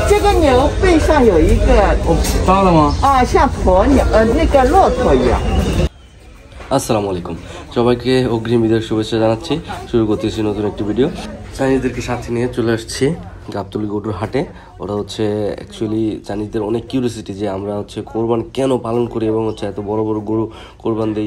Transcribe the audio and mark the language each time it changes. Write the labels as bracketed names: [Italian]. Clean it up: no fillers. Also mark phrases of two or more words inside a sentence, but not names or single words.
[Chinese] 个牛背上有一个抓了吗？啊，像鸵鸟那个骆驼一样。 [Arabic] السلام عليكم [Bangla] সবাইকে অগ্রিম ঈদের শুভেচ্ছা জানাচ্ছি। শুরু করতেছি নতুন একটি ভিডিও। চাইনিজদেরকে সাথে নিয়ে চলে আসছি গাবতলী গরুর হাটে। ওরা হচ্ছে অ্যাকচুয়ালি চাইনিজদের অনেক কিউরিয়াসিটি যে আমরা হচ্ছে কোরবান কেন পালন করি এবং হচ্ছে এত বড় বড় গরু কোরবান দেই।